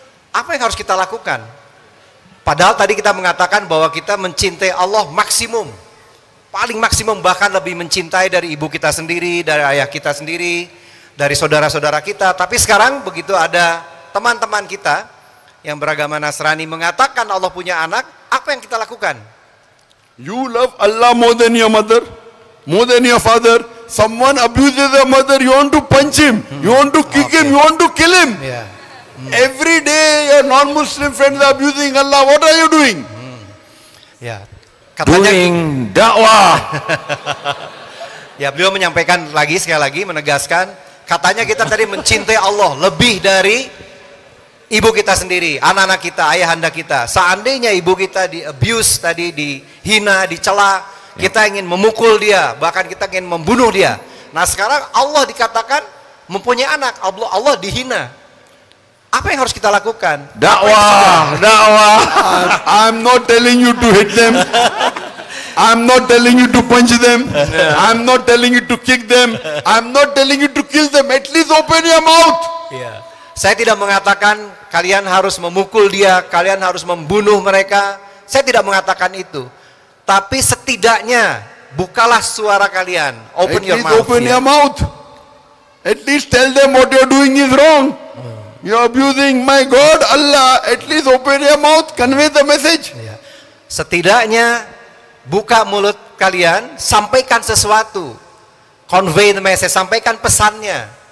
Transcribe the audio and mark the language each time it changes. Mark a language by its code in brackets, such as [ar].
[id] Apa yang harus kita lakukan? Padahal tadi kita mengatakan bahwa kita mencintai Allah maksimum. Paling maksimum, bahkan lebih mencintai dari ibu kita sendiri, dari ayah kita sendiri, dari saudara-saudara kita. Tapi sekarang begitu ada teman-teman kita yang beragama Nasrani mengatakan Allah punya anak, apa yang kita lakukan? [en] You love Allah more than your mother, more than your father. Someone abuses your mother, you want to punch him, you want to kick him, you want to kill him. [id] Ya. [en] Every day your non-Muslim friends are abusing Allah. What are you doing? [id] Ya. Katanya [en] Doing dakwah. [id] ya, beliau menyampaikan lagi, sekali lagi menegaskan, katanya kita tadi mencintai Allah lebih dari ibu kita sendiri, anak-anak kita, ayahanda kita. Seandainya ibu kita di abuse tadi, dihina, dicela, kita ingin memukul dia, bahkan kita ingin membunuh dia. Nah sekarang Allah dikatakan mempunyai anak, Allah dihina. Apa yang harus kita lakukan? Dakwah, dakwah. [en] I'm not telling you to hit them. I'm not telling you to punch them. I'm not telling you to kick them. I'm not telling you to kill them. At least open your mouth. [id] Ya. Saya tidak mengatakan kalian harus memukul dia, kalian harus membunuh mereka. Saya tidak mengatakan itu. Tapi setidaknya bukalah suara kalian. [en] Open your mouth. Open [id] ya. [en] your mouth. At least tell them what you're doing is wrong. You're abusing my God, Allah. At least open your mouth. Convey the message. [id] Ya. Setidaknya buka mulut kalian, sampaikan sesuatu. [en] Convey the message, [id] sampaikan pesannya.